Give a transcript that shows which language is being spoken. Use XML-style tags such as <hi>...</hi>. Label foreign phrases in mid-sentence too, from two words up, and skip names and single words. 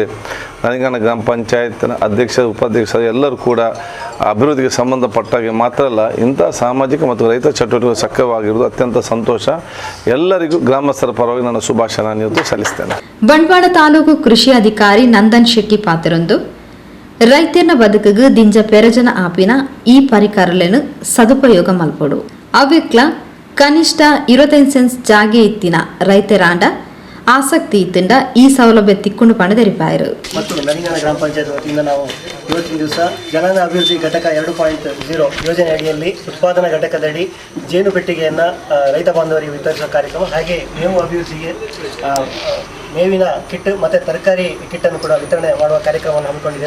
<kn>ನರಿಂಗಾನ ಗ್ರಾಮ ಪಂಚಾಯತ್ನ ಅಧ್ಯಕ್ಷ ಉಪಾಧ್ಯಕ್ಷರು ಎಲ್ಲರೂ ಕೂಡ ಅಭಿವೃದ್ಧಿಗೆ ಸಂಬಂಧಪಟ್ಟಾಗೆ ಮಾತ್ರ ಅಲ್ಲ, ಇಂಥ ಸಾಮಾಜಿಕ ಮತ್ತು ರೈತ ಚಟುವಟಿಕೆ ಸಕ್ರಿಯವಾಗಿರುವುದು ಅತ್ಯಂತ ಸಂತೋಷ. ಎಲ್ಲರಿಗೂ ಗ್ರಾಮಸ್ಥರ ಪರವಾಗಿ ನಾನು ಶುಭಾಶಯ ನಾನು ಇವತ್ತು ಸಲ್ಲಿಸ್ತೇನೆ.</kn> <tcy>ಬಂಟ್ವಾಳ ತಾಲೂಕು ಕೃಷಿ ಅಧಿಕಾರಿ ನಂದನ್ ಶೆಟ್ಟಿ ಪಾತ್ರರೊಂದು ರೈತನ ಬದುಕಿಗೆ ದಿಂಜ ಪೆರಜನ ಆಪಿನ ಈ ಪರಿಕರಗಳನ್ನು ಸದುಪಯೋಗ ಮಲ್ಪಡು ಅವ್ಯಕ್ಲ ಕನಿಷ್ಠ 25 ಸೆನ್ಸ್ ಜಾಗೆ ಇತ್ತಿನ ರೈತರಾಂಡ ಆಸಕ್ತಿ ಇತ್ತಿಂದ ಈ ಸೌಲಭ್ಯ ತಿಕ್ಕೊಂಡು ಪಡೆದರಿಪಾಯರು.</tcy> <kn>ಮತ್ತು ನರಿಂಗಾನ ಗ್ರಾಮ ಪಂಚಾಯತ್ ವತಿಯಿಂದ ನಾವು ಇವತ್ತಿನ ದಿವಸ ಜಲಾನಯನ ಅಭಿವೃದ್ಧಿ ಘಟಕ 2.0 ಯೋಜನೆ ಅಡಿಯಲ್ಲಿ ಉತ್ಪಾದನಾ ಘಟಕದಡಿ ಜೇನು ಪೆಟ್ಟಿಗೆಯನ್ನು ರೈತ ಬಾಂಧವರಿಗೆ ವಿತರಿಸುವ ಕಾರ್ಯಕ್ರಮ, ಹಾಗೆ ಮೇವು ಅಭಿವೃದ್ಧಿಗೆ ಮೇವಿನ ಕಿಟ್ ಮತ್ತು ತರಕಾರಿ ಕಿಟ್ಟನ್ನು ಕೂಡ ವಿತರಣೆ ಮಾಡುವ ಕಾರ್ಯಕ್ರಮವನ್ನು ಹಮ್ಮಿಕೊಂಡಿದ್ದೇವೆ.</kn>